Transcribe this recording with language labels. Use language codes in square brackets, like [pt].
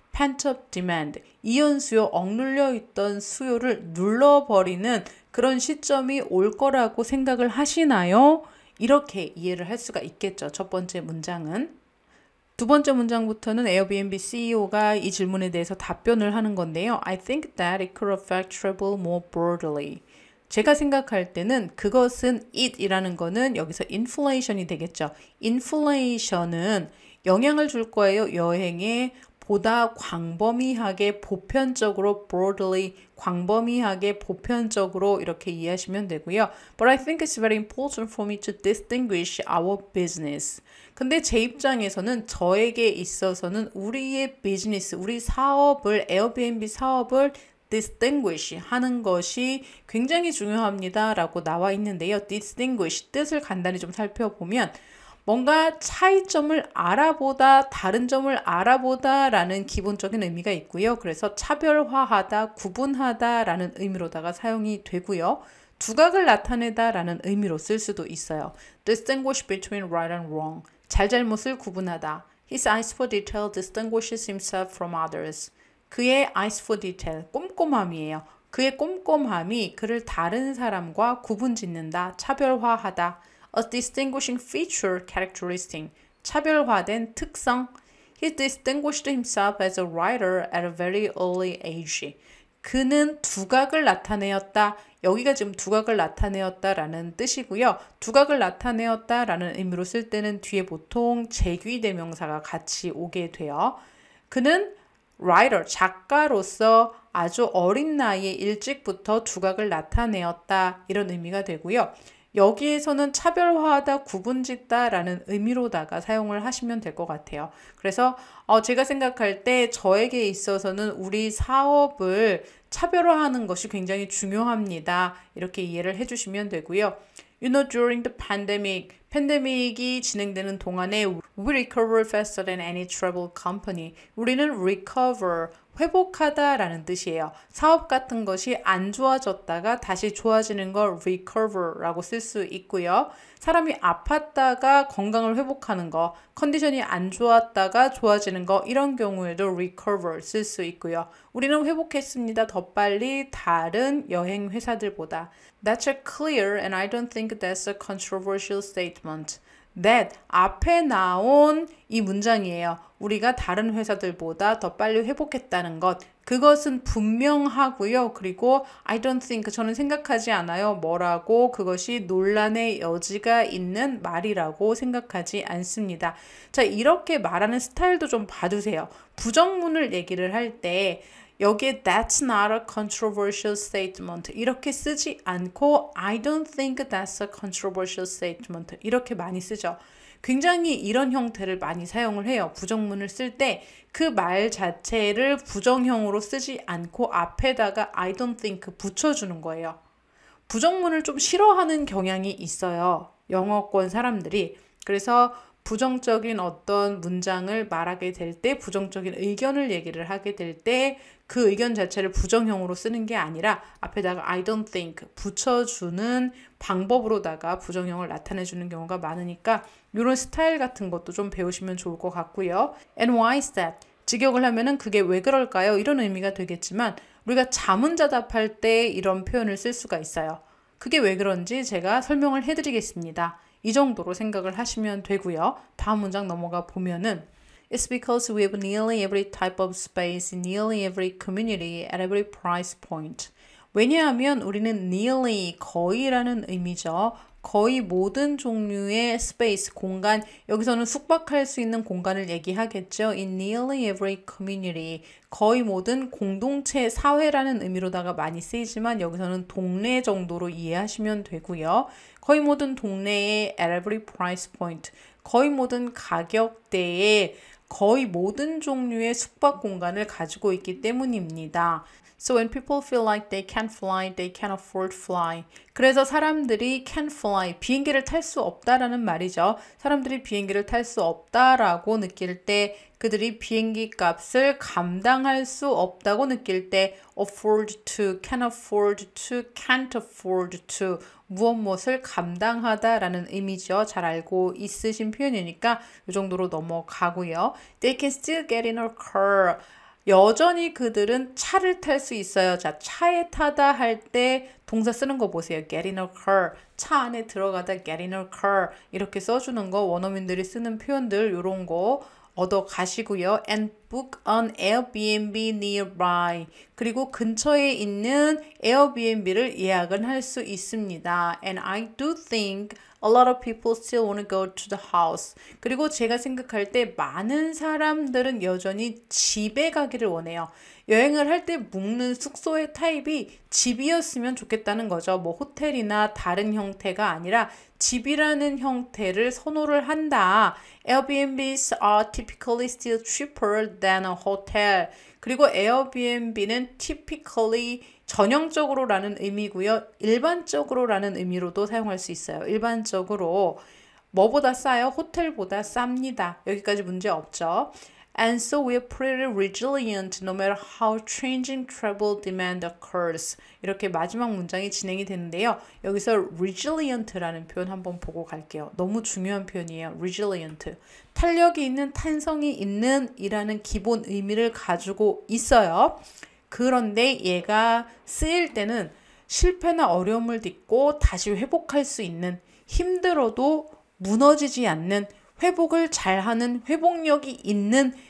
[ko] pent-up demand 이연수요 억눌려 있던 수요를 눌러버리는 그런 시점이 올 거라고 생각을 하시나요? 이렇게 이해를 할 수가 있겠죠. 첫 번째 문장은. 두 번째 문장부터는 에어비앤비 CEO가 이 질문에 대해서 답변을 하는 건데요. [en] I think that it could affect travel more broadly. [ko] 제가 생각할 때는 그것은 it이라는 거는 여기서 inflation이 되겠죠. inflation은 영향을 줄 거예요. 여행에 보다 광범위하게 보편적으로 broadly 광범위하게 보편적으로 이렇게 이해하시면 되고요. [en] But I think it's very important for me to distinguish our business. [ko] 근데 제 입장에서는 저에게 있어서는 우리의 비즈니스, 우리 사업을 에어비앤비 사업을 distinguish 하는 것이 굉장히 중요합니다 라고 나와 있는데요. distinguish 뜻을 간단히 좀 살펴보면 뭔가 차이점을 알아보다, 다른 점을 알아보다 라는 기본적인 의미가 있고요. 그래서 차별화하다, 구분하다 라는 의미로다가 사용이 되고요. 두각을 나타내다 라는 의미로 쓸 수도 있어요. [en] distinguish between right and wrong. [ko] 잘잘못을 구분하다. [en] His eyes for detail distinguishes himself from others. [ko] 그의 [en] eyes for detail, [ko] 꼼꼼함이에요. 그의 꼼꼼함이 그를 다른 사람과 구분짓는다, 차별화하다. [en] A distinguishing feature, characteristic. [ko] 차별화된 특성. [en] He distinguished himself as a writer at a very early age. [ko] 그는 두각을 나타내었다. 여기가 지금 두각을 나타내었다라는 뜻이고요. 두각을 나타내었다라는 의미로 쓸 때는 뒤에 보통 제귀대명사가 같이 오게 돼요. 그는 writer, 작가로서 아주 어린 나이에 일찍부터 두각을 나타내었다 이런 의미가 되고요. 여기에서는 차별화하다, 구분짓다 라는 의미로다가 사용을 하시면 될 것 같아요. 그래서 제가 생각할 때 저에게 있어서는 우리 사업을 차별화하는 것이 굉장히 중요합니다. 이렇게 이해를 해주시면 되고요. [en] You know, during the pandemic, [ko] 팬데믹이 진행되는 동안에 [en] we recover faster than any travel company. [ko] 우리는 recover, 회복하다라는 뜻이에요. 사업 같은 것이 안 좋아졌다가 다시 좋아지는 걸 recover라고 쓸 수 있고요. 사람이 아팠다가 건강을 회복하는 거, 컨디션이 안 좋았다가 좋아지는 거 이런 경우에도 recover 쓸 수 있고요. 우리는 회복했습니다. 더 빨리 다른 여행 회사들보다. [en] That's clear and I don't think that's a controversial statement. [ko] That 앞에 나온 이 문장이에요. 우리가 다른 회사들보다 더 빨리 회복했다는 것. 그것은 분명하고요. 그리고 [en] I don't think, [ko] 저는 생각하지 않아요. 뭐라고 그것이 논란의 여지가 있는 말이라고 생각하지 않습니다. 자, 이렇게 말하는 스타일도 좀 봐두세요. 부정문을 얘기를 할 때 여기에 [en] that's not a controversial statement [ko] 이렇게 쓰지 않고 [en] I don't think that's a controversial statement [ko] 이렇게 많이 쓰죠. 굉장히 이런 형태를 많이 사용을 해요. 부정문을 쓸 때 그 말 자체를 부정형으로 쓰지 않고 앞에다가 [en] I don't think [ko] 붙여주는 거예요. 부정문을 좀 싫어하는 경향이 있어요. 영어권 사람들이. 그래서 부정적인 어떤 문장을 말하게 될 때, 부정적인 의견을 얘기를 하게 될 때 그 의견 자체를 부정형으로 쓰는 게 아니라 앞에다가 [en] I don't think [ko] 붙여주는 방법으로다가 부정형을 나타내주는 경우가 많으니까 이런 스타일 같은 것도 좀 배우시면 좋을 것 같고요. [en] And why is that? [ko] 직역을 하면은 그게 왜 그럴까요? 이런 의미가 되겠지만 우리가 자문자답할 때 이런 표현을 쓸 수가 있어요. 그게 왜 그런지 제가 설명을 해드리겠습니다. 이 정도로 생각을 하시면 되고요. 다음 문장 넘어가 보면은 [en] It's because we have nearly every type of space in nearly every community at every price point. [ko] 왜냐하면 우리는 nearly, 거의라는 의미죠. 거의 모든 종류의 space, 공간, 여기서는 숙박할 수 있는 공간을 얘기하겠죠. [en] In nearly every community, [ko] 거의 모든 공동체, 사회라는 의미로다가 많이 쓰이지만 여기서는 동네 정도로 이해하시면 되고요. 거의 모든 동네에 [en] at every price point, [ko] 거의 모든 가격대에 거의 모든 종류의 숙박 공간을 가지고 있기 때문입니다. [en] So when people feel like they can't fly, they can't afford fly. [ko] 그래서 사람들이 [en] can't fly, [ko] 비행기를 탈 수 없다라는 말이죠. 사람들이 비행기를 탈 수 없다라고 느낄 때, 그들이 비행기 값을 감당할 수 없다고 느낄 때 afford to, [en] can afford to, can't afford to [ko] 무엇을 감당하다라는 의미죠. 잘 알고 있으신 표현이니까 이 정도로 넘어가고요. [en] They can still get in a car. [ko] 여전히 그들은 차를 탈 수 있어요. 자, 차에 타다 할 때 동사 쓰는 거 보세요. [en] get in a car. [ko] 차 안에 들어가다 [en] get in a car. [ko] 이렇게 써주는 거, 원어민들이 쓰는 표현들 이런 거 얻어 가시고요. [en] And book an Airbnb nearby. [ko] 그리고 근처에 있는 에어비앤비를 예약은 할 수 있습니다. [en] And I do think a lot of people still want to go to the house. [ko] 그리고 제가 생각할 때 많은 사람들은 여전히 집에 가기를 원해요. 여행을 할 때 묵는 숙소의 타입이 집이었으면 좋겠다는 거죠. 뭐 호텔이나 다른 형태가 아니라 집이라는 형태를 선호를 한다. [en] Airbnbs are typically still cheaper than a hotel. [ko] 그리고 에어비앤비는 typically 전형적으로라는 의미고요. 일반적으로라는 의미로도 사용할 수 있어요. 일반적으로 뭐보다 싸요? 호텔보다 쌉니다. 여기까지 문제 없죠. [en] And so we are pretty resilient no matter how changing travel demand occurs. [ko] 이렇게 마지막 문장이 진행이 되는데요. 여기서 resilient라는 표현 한번 보고 갈게요. 너무 중요한 표현이에요. [en] resilient. [ko] 탄력이 있는, 탄성이 있는 이라는 기본 의미를 가지고 있어요. 그런데 얘가 쓰일 때는 실패나 어려움을 딛고 다시 회복할 수 있는, 힘들어도 무너지지 않는, 회복을 잘하는, 회복력이 있는